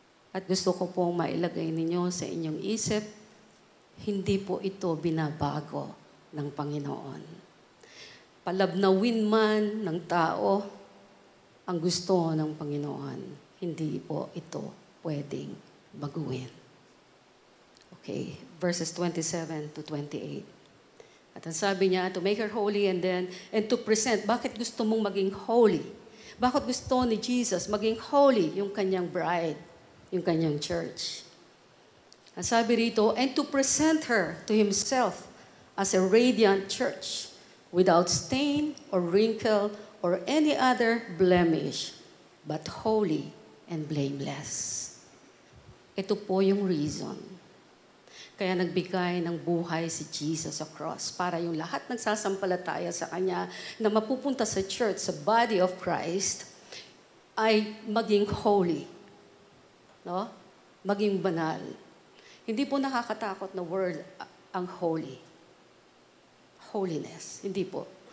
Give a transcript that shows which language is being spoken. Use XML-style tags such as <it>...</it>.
<tl>At gusto ko pong mailagay ninyo sa inyong isip, hindi po ito binabago ng Panginoon. Palabnawin man ng tao ang gusto ng Panginoon, hindi po ito pwedeng baguhin.</tl> <en>Okay, verses 27 to 28.</en> <tl>At ang sabi niya,</tl> <en>to make her holy and to present.</en> <tl>Bakit gusto mong maging holy? Bakit gusto ni Jesus maging holy yung kanyang bride, yung kanyang church? Ang sabi rito,</tl> <en>and to present her to Himself as a radiant church, without stain or wrinkle or any other blemish, but holy and blameless.</en> <tl>Ito po yung reason. Kaya nagbigay ng buhay si Jesus sa cross para yung lahat nagsasampalataya sa Kanya na mapupunta sa church, sa body of Christ, ay maging holy. No? Maging banal. Hindi po nakakatakot na word ang holy. Holiness. Hindi po.</tl>